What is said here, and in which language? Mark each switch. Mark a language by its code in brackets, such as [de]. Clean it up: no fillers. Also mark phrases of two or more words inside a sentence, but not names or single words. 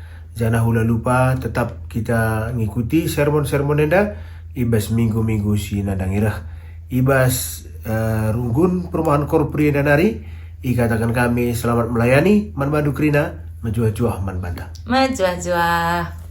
[btx] Jangan hula lupa tetap kita ngikuti sermon-sermon enda ibas minggu-minggu si nadang irah. Ibas runggun perumahan korpri dan hari ikatakan kami selamat melayani man madu krina majuah-juah man banda. Majuah-juah.